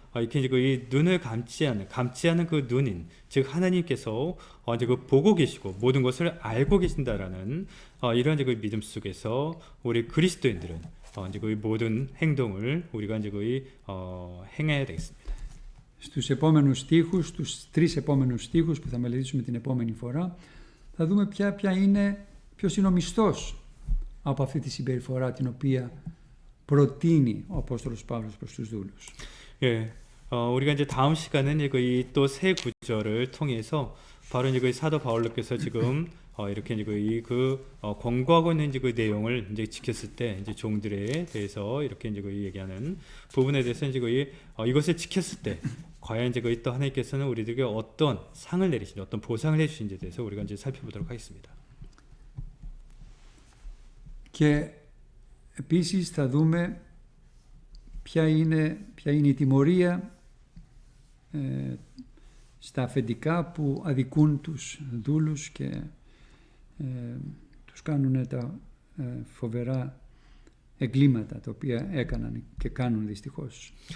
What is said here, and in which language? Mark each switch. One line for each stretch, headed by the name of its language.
Korean: 이렇게 이제 이 눈을 감지 않는 그 눈인 즉 하나님께서 이제 보고 계시고 모든 것을 알고 계신다라는 이런 이제 그 믿음 속에서 우리 그리스도인들은 이제 그 모든 행동을 우리가 이제 행해야 되겠습니다.
Greek: Στους επόμενους στίχους, στους 3 επόμενους στίχους που θα μελετήσουμε την επόμενη φορά, θα δούμε ποιος είναι ο μισθός από αυτή τη συμπεριφορά την οποία προτείνει ο Απόστολος Παύλος προς τους δούλους.
Korean: 예, 우리가 이제 다음 시간은 이 또 세 구절을 통해서 바로 이제 그 사도 바울로께서 지금 이렇게 이제 권고하고 있는 이제 그 내용을 이제 지켰을 때 이제 종들에 대해서 이렇게 이제 얘기하는 부분에 대해서 이제 이것을 지켰을 때 과연 이제 또 하나님께서는 우리들에게 어떤 상을 내리시는지 어떤 보상을 해주신지에 대해서 우리가 이제 살펴보도록 하겠습니다.
Greek: Και επίσης θα δούμε ποια είναι η τιμωρία στα αφεντικά που αδικούν τους δούλους και τους κάνουν τα φοβερά εγκλήματα τα οποία έκαναν και κάνουν δυστυχώς.